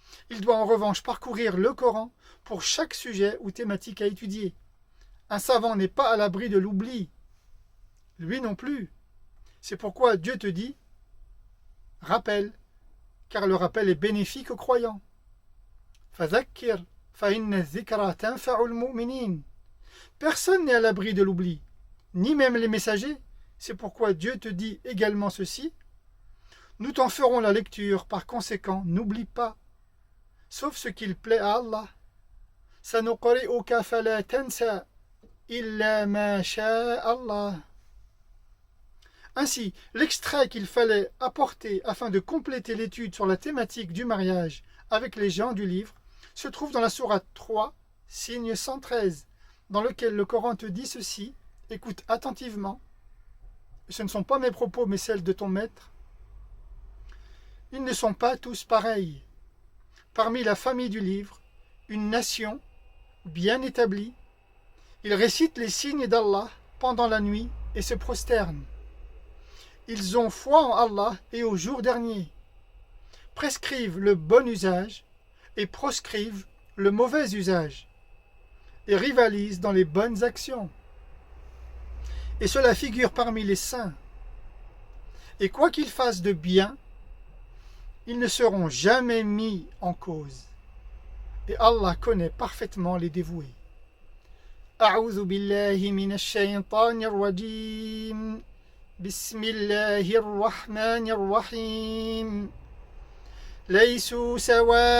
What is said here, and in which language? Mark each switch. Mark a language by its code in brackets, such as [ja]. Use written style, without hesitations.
[fr] Il doit en revanche parcourir le Coran pour chaque sujet ou thématique à étudier. Un savant n'est pas à l'abri de l'oubli. Lui non plus. C'est pourquoi Dieu te dit « Rappel », car le rappel est bénéfique aux croyants. [ar] فذكر فإن الذكرى تنفع المؤمنين. [fr] Personne n'est à l'abri de l'oubli, ni même les messagers. C'est pourquoi Dieu te dit également ceci. Nous t'en ferons la lecture, par conséquent, n'oublie pas, sauf ce qu'il plaît à Allah. [ar] سنقرئك فلا تنسى إلا ما شاء الله. [fr] Ainsi, l'extrait qu'il fallait apporter afin de compléter l'étude sur la thématique du mariage avec les gens du livre se trouve dans la sourate 3, signe 113, dans lequel le Coran te dit ceci, écoute attentivement, ce ne sont pas mes propos mais celles de ton maître. Ils ne sont pas tous pareils. Parmi la famille du livre, une nation bien établie, ils récitent les signes d'Allah pendant la nuit et se prosternent. Ils ont foi en Allah et au jour dernier, prescrivent le bon usage et proscrivent le mauvais usage, et rivalisent dans les bonnes actions. Et cela figure parmi les saints. Et quoi qu'ils fassent de bien, ils ne seront jamais mis en cause. Et Allah connaît parfaitement les dévoués. [ar] أعوذ بالله من الشيطان الرجيم بسم الله الرحمن الرحيم ليسوا سواء